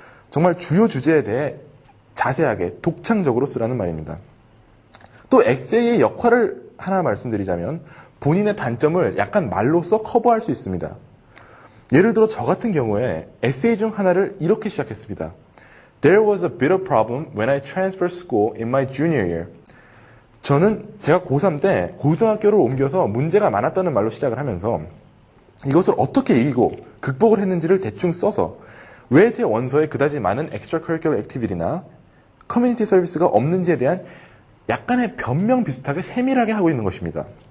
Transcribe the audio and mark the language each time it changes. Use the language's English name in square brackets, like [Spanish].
[Korean] 정말 주요 주제에 대해 자세하게 독창적으로 쓰라는 말입니다. 또 에세이의 역할을 하나 말씀드리자면 본인의 단점을 약간 말로써 커버할 수 있습니다. 예를 들어 저 같은 경우에 에세이 중 하나를 이렇게 시작했습니다. [English] There was a bitter problem when I transferred school in my junior year. [Korean] 저는 제가 고3 때 고등학교를 옮겨서 문제가 많았다는 말로 시작을 하면서 이것을 어떻게 이기고 극복을 했는지를 대충 써서 왜 제 원서에 그다지 많은 extracurricular activity나 커뮤니티 서비스가 없는지에 대한 약간의 변명 비슷하게 세밀하게 하고 있는 것입니다.